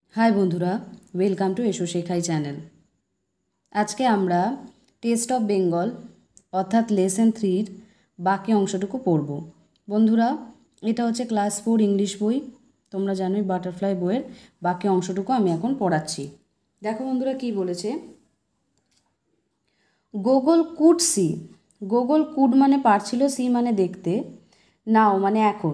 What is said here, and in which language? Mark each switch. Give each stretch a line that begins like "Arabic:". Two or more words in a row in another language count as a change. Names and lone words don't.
Bangla: হায় বন্ধুরা
English: welcome to
Bangla: এসো শেখাই চ্যানেল। আজকে আমরা টেস্ট অফ বেঙ্গল অর্থাৎ লেসন 3 বাকি অংশটুকু পড়ব। बंधुरा এটা হচ্ছে ক্লাস 4 ইংলিশ বই। তোমরা জানোই বাটারফ্লাই বইয়ের বাকি অংশটুকু আমি এখন পড়াচ্ছি। দেখো বন্ধুরা কি বলেছে,
English: Googol could see. Googol could
Bangla: মানে পারছিল, সি মানে দেখতে, নাও মানে এখন।